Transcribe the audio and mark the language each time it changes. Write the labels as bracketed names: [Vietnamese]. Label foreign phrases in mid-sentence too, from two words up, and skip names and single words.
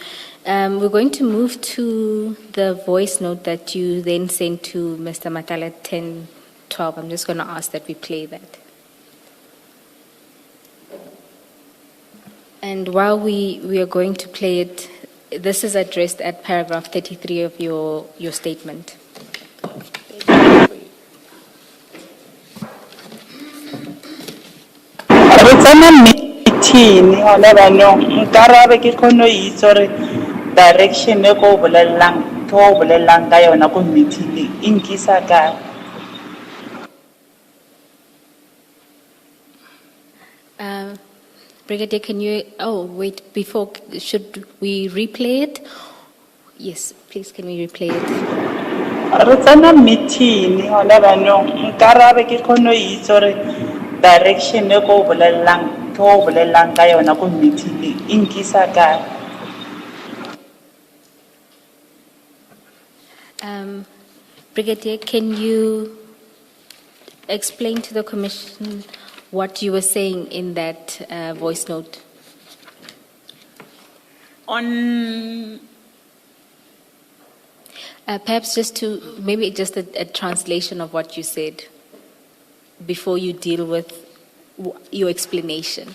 [English] We're going to move to the voice note that you then sent to Mr. Matlala at 10:12. I'm just going to ask that we play that. And while we are going to play it, this is addressed at paragraph 33 of your statement. [Southern Sotho] Re tsena meeting hona banong nkarabe ke kgone ho itse hore direction e ko bolellang ka yona ko meeting e nkisa kae. [English] Brigadier, can you, oh wait, before, should we replay it? Yes, please can we replay it? [Southern Sotho] Re tsena meeting hona banong nkarabe ke kgone ho itse hore direction e ko bolellang ka yona ko meeting e nkisa kae. [English] Brigadier, can you explain to the Commission what you were saying in that voice note? On Perhaps maybe just a translation of what you said before you deal with your explanation.